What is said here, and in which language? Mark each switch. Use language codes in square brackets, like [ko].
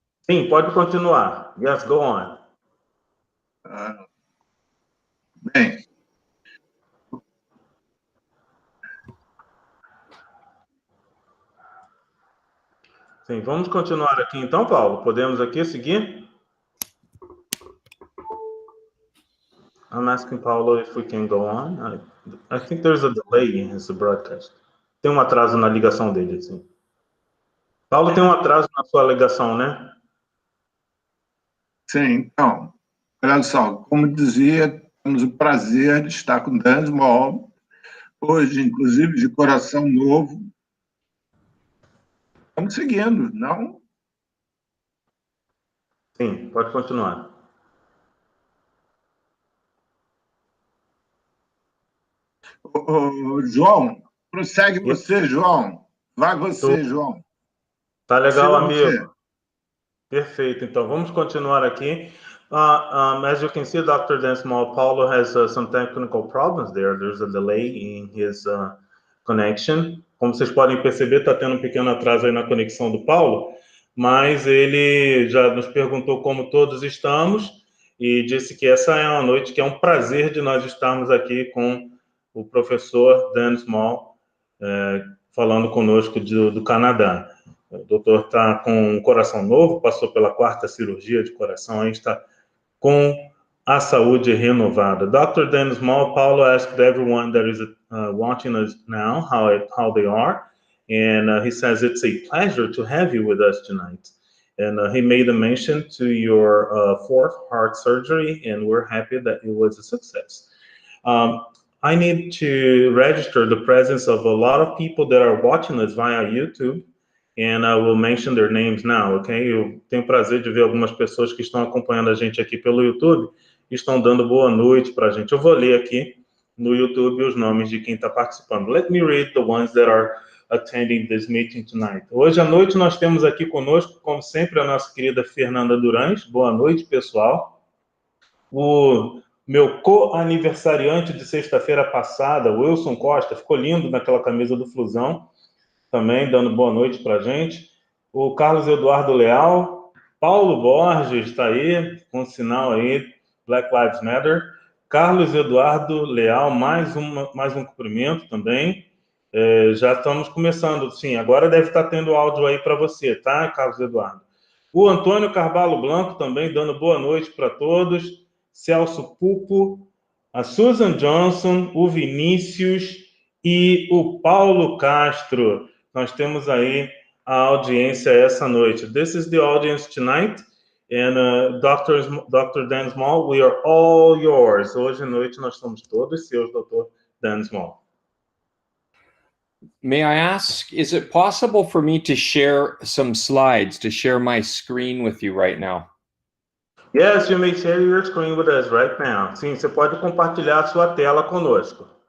[pt] Sim, pode continuar. [en] Yes, go on. [pt] Bem. Sim, vamos continuar aqui então, Paulo? Podemos aqui seguir? [en] I'm asking Paulo if we can go on. I think there's a delay in his broadcast. [pt] Tem um atraso na ligação dele, assim. Paulo, tem um atraso na sua ligação, né? Sim, então, olha só, como dizia, temos o prazer de estar com Dan Small, hoje, inclusive, de coração novo. Estamos seguindo, não? Sim, pode continuar. João, prossegue você, João. Vai você, João. Tá legal, Siga amigo. você. Perfeito. Então, vamos continuar aqui. [en] As you can see, Dr. Dan Small, Paulo has some technical problems there. There's a delay in his connection. [pt] Como vocês podem perceber, está tendo um pequeno atraso aí na conexão do Paulo, mas ele já nos perguntou como todos estamos e disse que essa é uma noite que é um prazer de nós estarmos aqui com o professor Dan Small, falando conosco do Canadá. O doutor está com um coração novo, passou pela 4ª cirurgia de coração, aí está com a saúde renovada. [en] Dr. Dan Small, Paulo asked everyone that is watching us now how they are, and he says it's a pleasure to have you with us tonight. And he made a mention to your 4th heart surgery, and we're happy that it was a success. I need to register the presence of a lot of people that are watching us via YouTube, and I will mention their names now, okay? [pt] Eu tenho o prazer de ver algumas pessoas que estão acompanhando a gente aqui pelo YouTube e estão dando boa noite para a gente. Eu vou ler aqui no YouTube os nomes de quem está participando. [en] Let me read the ones that are attending this meeting tonight. [pt] Hoje à noite nós temos aqui conosco, como sempre, a nossa querida Fernanda Durães. Boa noite, pessoal. O meu co-aniversariante de sexta-feira passada, Wilson Costa, ficou lindo naquela camisa do Flusão, também dando boa noite para a gente. O Carlos Eduardo Leal, Paulo Borges está aí, com sinal aí, [en] Black Lives Matter. [pt] Carlos Eduardo Leal, mais um cumprimento também. Já estamos começando, sim, agora deve estar tendo áudio aí para você, tá, Carlos Eduardo? O Antônio Carvalho Blanco também dando boa noite para todos. Celso Pupo, a Susan Johnson, o Vinícius e o Paulo Castro. Nós temos aí a audiência essa noite. [en] This is the audience tonight. And Dr. Dan Small, we are all yours. [pt] Hoje à noite nós somos todos seus, Dr. Dan Small. [en] May I ask, is it possible for me to share some slides, to share my screen with you right now? Yes, you may share your screen with us right now. [pt] Sim, você pode compartilhar a sua tela conosco.